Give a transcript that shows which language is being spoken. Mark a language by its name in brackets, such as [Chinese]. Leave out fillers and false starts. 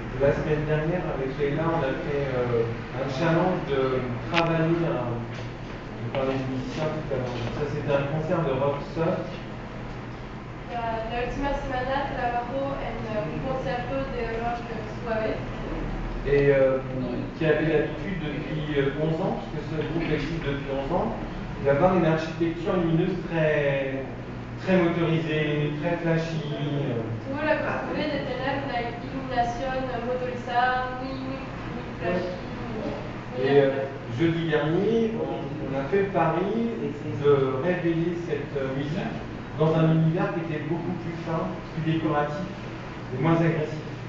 [French] La semaine dernière, avec Leila, on a fait un challenge de travailler je parlais des musiciens tout à l'heure. Ça, c'était un concert de rock surf. [Spanish] La última semana trabajó en un concierto de rock suave. [French] Et qui avait l'habitude depuis 11 ans, puisque ce groupe existe depuis 11 ans, d'avoir une architecture lumineuse très, très motorisée, très flashy. [Spanish] Tuvo la costumbre de tener una iluminación motorizada muy flashy. [French] Et jeudi dernier, on a fait le pari de révéler cette musique dans un univers qui était beaucoup plus fin, plus décoratif et moins agressif.